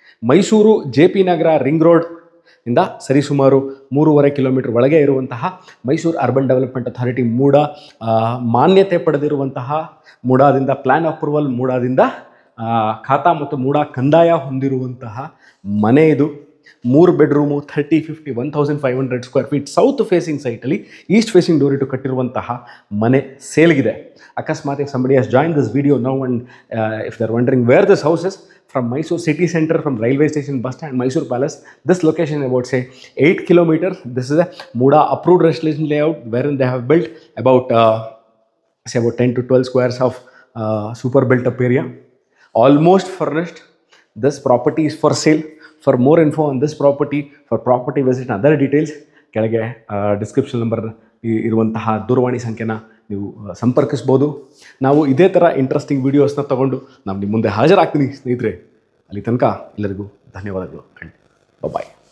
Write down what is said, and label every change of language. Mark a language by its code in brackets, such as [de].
[kn] Mysuru JP ನಗರ ring road ಇಂದ ಸರಿಸುಮಾರು 3.5 kilometre ಒಳಗೆ ಇರುವಂತಹ ಮೈಸೂರು ಅರ್ಬನ್ ಡೆವಲಪ್ಮೆಂಟ್ ಅಥಾರಿಟಿ ಮೂಡ ಮಾನ್ಯತೆ ಪಡೆದಿರುವಂತಹ, ಮೂಡಾದಿಂದ ಪ್ಲ್ಯಾನ್ ಅಪ್ರೂವಲ್, ಮೂಡಾದಿಂದ ಖಾತಾ ಮತ್ತು ಮೂಡ ಕಂದಾಯ ಹೊಂದಿರುವಂತಹ ಮನೆ ಇದು. 3 bedroom, 30-50 1,500 square feet south facing ಸೈಟಲ್ಲಿ East facing door ಇಟ್ಟು ಕಟ್ಟಿರುವಂತಹ ಮನೆ ಸೇಲ್ಗಿದೆ. [en] ಅಕಸ್ಮಾತ್ if somebody has joined this video now and if they're wondering where this house is, from Mysore city center, from railway station, bus stand, Mysore Palace, this location about say 8 kilometers. This is a Muda approved residential layout wherein they have built about 10 to 12 squares of super built up area, almost furnished. This property is for sale. For more info on this property, for property visit and other details, [kn] ಕೆಳಗೆ description number ಇರುವಂತಹ ದೂರವಾಣಿ ಸಂಖ್ಯೆನ ನೀವು ಸಂಪರ್ಕಿಸ್ಬೋದು. ನಾವು ಇದೇ ಥರ interesting ವೀಡಿಯೋಸ್ನ ತೊಗೊಂಡು ನಾನು ನಿಮ್ಮ ಮುಂದೆ ಹಾಜರಾಗ್ತೀನಿ ಸ್ನೇಹಿತರೆ. ಅಲ್ಲಿ ತನಕ ಎಲ್ಲರಿಗೂ ಧನ್ಯವಾದಗಳು. ಬಾಯ್.